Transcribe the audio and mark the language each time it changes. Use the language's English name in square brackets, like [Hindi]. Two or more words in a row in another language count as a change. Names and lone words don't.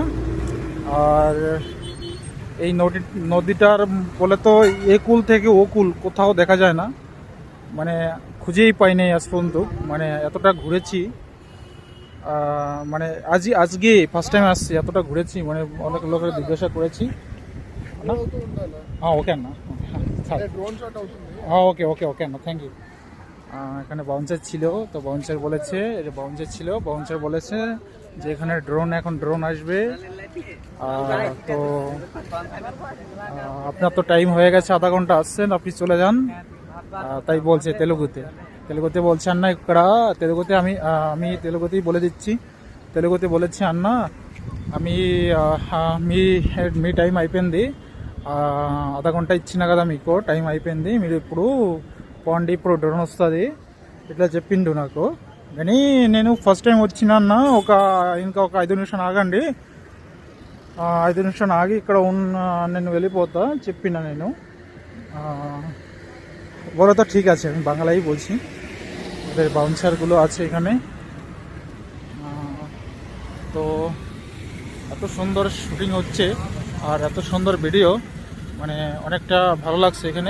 [Bangla] আর এই নদীটার বলে তো এ কুল থেকে ও কুল কোথাও দেখা যায় না, মানে খুঁজেই পাইনি আজ পর্যন্ত। মানে এতটা ঘুরেছি, মানে আজকে [English] first time [Bangla] আসছি, এতটা ঘুরেছি, মানে অনেক লোকের জিজ্ঞাসা করেছি না। [Telugu] ఓకే అన్న, [English] okay okay okay అన్న, thank you. [Bangla] এখানে বাউন্সার ছিল, তো বাউন্সার বলেছে যে এখানে এখন ড্রোন আসবে। তো আপনার তো টাইম হয়ে গেছে, আধা ঘন্টা আসছেন, আপনি চলে যান। তাই বলছে তেলুগুতে বলছে আন্না [Telugu] ఇక్కడ తెలుగుতে [Bangla] আমি తెలుగుতেই বলে দিচ্ছি। తెలుగుতে বলেছি [Telugu] అన్నా మీ మీ టైం అయిపోయింది, అర్ధ గంట ఇచ్చిన కదా మీకు, టైం అయిపోయింది, మీరు ఇప్పుడు పోండి, ఇప్పుడు డ్రోన్ వస్తుంది, ఇట్లా చెప్పిండు నాకు. కానీ నేను [English] first time [Telugu] వచ్చిన అన్న, ఇంకా ఒక 5 నిమిషాలు ఆగండి, 5 నిమిషాలు ఆగి ఇక్కడ నేను వెళ్ళిపోతా చెప్పిన నేను। [Bangla] বলো তো ঠিক আছে, আমি বাংলাই বলছি। ওদের বাউন্সারগুলো আছে এখানে। তো এত সুন্দর শুটিং হচ্ছে আর এত সুন্দর ভিডিও, মানে অনেকটা ভালো লাগছে এখানে।